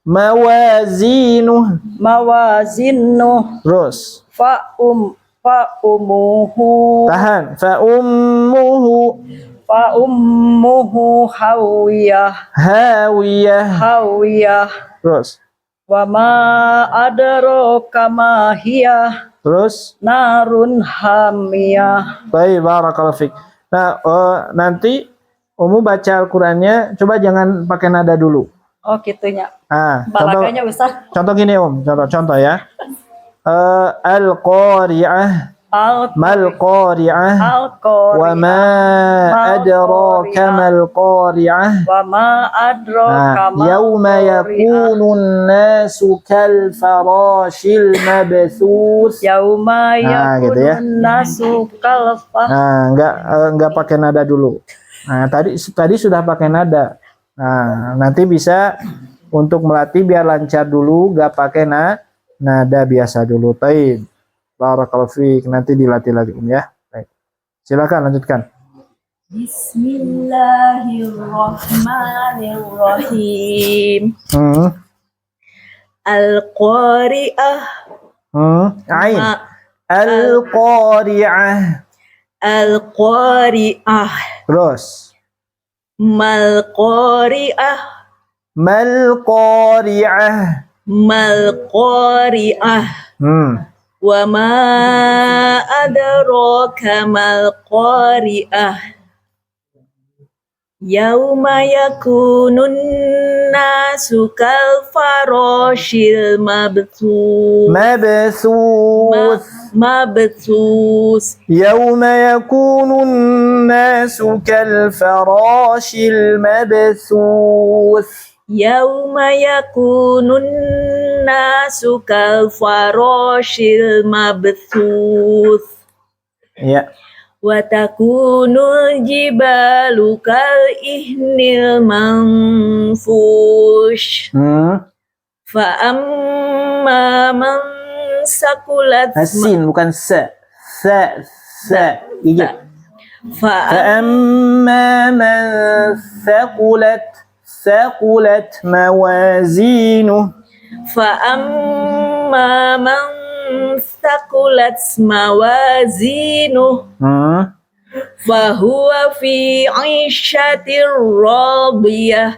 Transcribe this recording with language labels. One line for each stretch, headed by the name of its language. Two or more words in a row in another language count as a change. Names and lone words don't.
Indonesian: Terus.
Arabic: فأمه Tahan. فأمه هاوية هاوية. Terus. وما أدراك ما هيه
Indonesian: Terus.
Arabic: نار حامية. Baik, بارك الله فيك.
Indonesian: Nah, nanti Umu baca Al-Qur'annya, coba jangan pakai nada dulu. Oh gitunya. Contoh, Balaganya besar. contoh gini contoh ya. Al-Qari'ah,
Arabic: ما القارعة وما أدراك ما القارعة, وما أدراك ما يوم يكون الناس كالفراش المبثوث. yauma
Indonesian: Gitu ya.
Arabic: يكون الناس كالفا.
Indonesian: Enggak pakai nada dulu. Nah, tadi sudah pakai nada. Nah, nanti bisa untuk melatih biar lancar dulu, enggak pakai nada biasa dulu. Taib.
Arabic: بارك الله فيك.
Indonesian: Nanti dilatih lagi ya. Baik. Silakan lanjutkan.
Arabic: Bismillahirrahmanirrahim. Al-Qari'ah. عين القارعة. Al-Qari'ah.
Indonesian: Terus.
Arabic: Mal-Qari'ah. Mal-Qari'ah. ما القارعة وما أدراك ما القارعة. يوم يكون الناس كالفراش المبثوث. يوم يكون الناس كالفراش المبثوث. يوم يكون الناس كالفراش المبثوث.
Indonesian: Ya.
Arabic: وتكون الجبال كالعهن المنفوش. فأما من سقلت
Indonesian: Sin bukan sa. Gigit.
Arabic: fa أما من ثقلت موازينه. فأما من سقلت موازينه فهو في عيشة راضية.